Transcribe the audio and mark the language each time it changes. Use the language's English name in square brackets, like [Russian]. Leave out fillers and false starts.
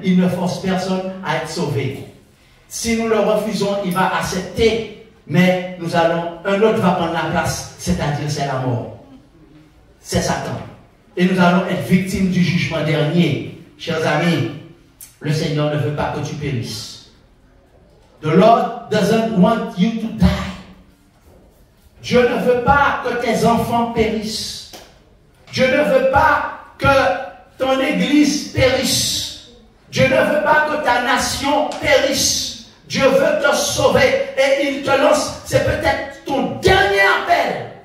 [French] Il ne force personne à être sauvé. Si nous le refusons, il va accepter. Mais un autre va prendre la place, c'est-à-dire c'est la mort. C'est Satan. Et nous allons être victimes du jugement dernier. Chers amis, le Seigneur ne veut pas que tu périsses. [English] The Lord doesn't want you to die. [French] Dieu ne veut pas que tes enfants périssent. Dieu ne veut pas que ton église périsse. Dieu ne veut pas que ta nation périsse. Dieu veut te sauver et il te lance, c'est peut-être ton dernier appel.